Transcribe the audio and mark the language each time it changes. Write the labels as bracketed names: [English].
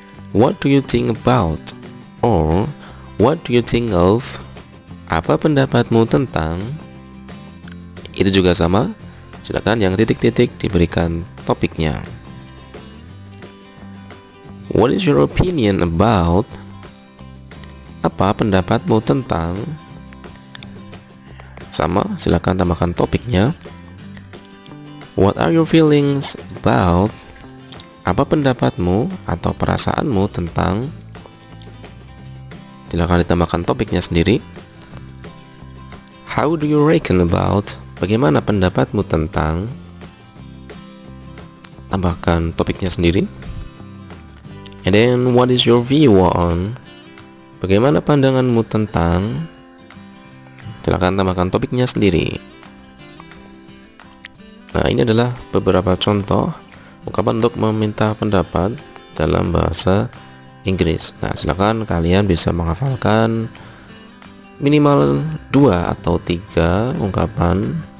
[English] What do you think about? Or what do you think of? [Indonesian] Apa pendapatmu tentang? Itu juga sama. Silakan yang titik-titik diberikan topiknya. [English] What is your opinion about? [Indonesian] Apa pendapatmu tentang? Sama, silakan tambahkan topiknya. [English] What are your feelings about? [Indonesian] Apa pendapatmu atau perasaanmu tentang? Silakan ditambahkan topiknya sendiri. [English] How do you reckon about? [Indonesian] Bagaimana pendapatmu tentang? Tambahkan topiknya sendiri. [English] And then what is your view on? [Indonesian] Bagaimana pandanganmu tentang? Silakan tambahkan topiknya sendiri. Nah, ini adalah beberapa contoh ungkapan untuk meminta pendapat dalam bahasa Inggris. Nah, silakan kalian bisa menghafalkan minimal 2 atau 3 ungkapan.